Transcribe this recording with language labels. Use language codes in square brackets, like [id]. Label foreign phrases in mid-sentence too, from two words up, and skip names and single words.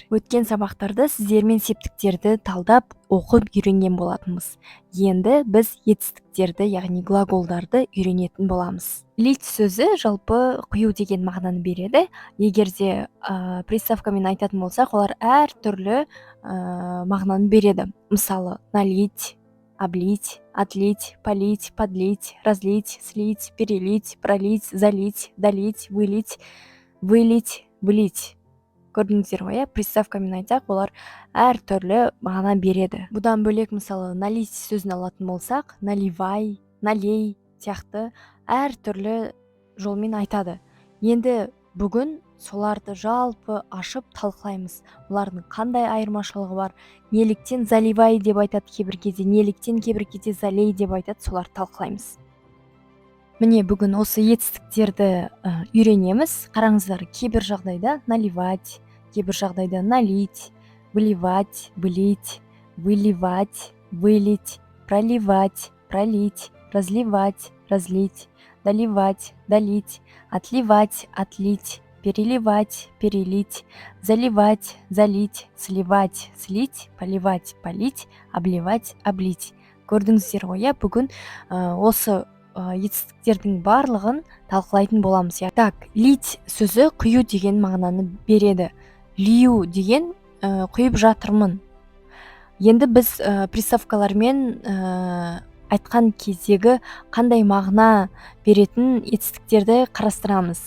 [kk] Өткен сабақтарда сіздермен септіктерді талдап, оқып үйренген болатынбыз. Енді біз етістіктерді, яғни глаголдарды үйренетін боламыз. Лить сөзі жалпы құю деген мағынаны береді. Егер де приставкамен айтатын болсақ, олар әр түрлі мағынаны береді. Мысалы, [ru] налить, облить, отлить, полить, подлить, разлить, слить, перелить, пролить, залить, долить, вылить, влить. [kk] Көрдіңіздер ғой, приставкамен айтсақ, олар әр түрлі мағына береді. Бұдан бөлек, мысалы, налить сөзін алатын болсақ, [ru] наливай, налей [kk] сияқты әр түрлі жолмен айтады. Енді бүгін соларды жалпы ашып талқылаймыз. Олардың қандай айырмашылығы бар? Неліктен заливай деп айтады кейбір кезде, неліктен кейбір кезде залей деп айтады, соларды талқылаймыз. Міне бүгін осы етістіктерді үйренеміз. Қараңыздар, кейбір жағдайда [ru] наливать, [kk] кейбір жағдайда [ru] налить, выливать, влить, выливать, вылить, проливать, пролить, разливать, разлить, доливать, долить, отливать, отлить, переливать, перелить, заливать, залить, сливать, слить, поливать, полить, обливать, облить. [kk] Көрдіңіздер ғой, бүгін осы етістіктердің барлығын талқылайтын боламыз. Так, лить сөзі құю деген мағынаны береді. Лию деген құйып жатырмын. Енді біз приставкалармен айтқан кездегі қандай мағына беретін етістіктерді қарастырамыз.